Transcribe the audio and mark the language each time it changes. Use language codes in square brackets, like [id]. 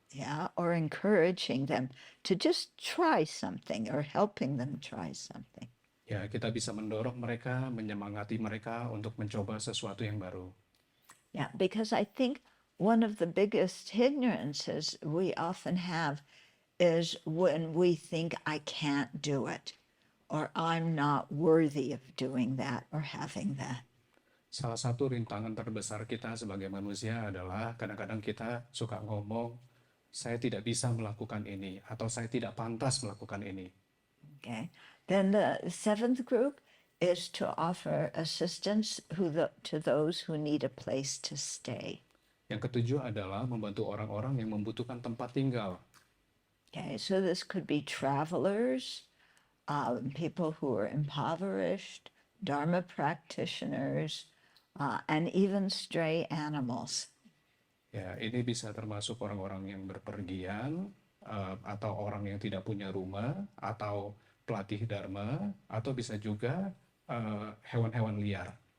[en] Yeah, or encouraging them to just try something or helping them try something. [id] Ya, kita bisa mendorong mereka, menyemangati mereka untuk mencoba sesuatu yang baru. [en] Yeah, because I think one of the biggest hindrances we often have is when we think I can't do it, or I'm not worthy of doing that or having that. [id] Salah satu rintangan terbesar kita sebagai manusia adalah kadang-kadang kita suka ngomong, saya tidak bisa melakukan ini, atau saya tidak pantas melakukan ini. [en] Okay. Then the seventh group is to offer assistance to those who need a place to stay. [id] Yang ketujuh adalah membantu orang-orang yang membutuhkan tempat tinggal. [en] Okay, so this could be travelers, people who are impoverished, Dharma practitioners, and even stray animals. [id] Ya, ini bisa termasuk orang-orang yang berpergian, atau orang yang tidak punya rumah, atau pelatih dharma, atau bisa juga hewan-hewan liar.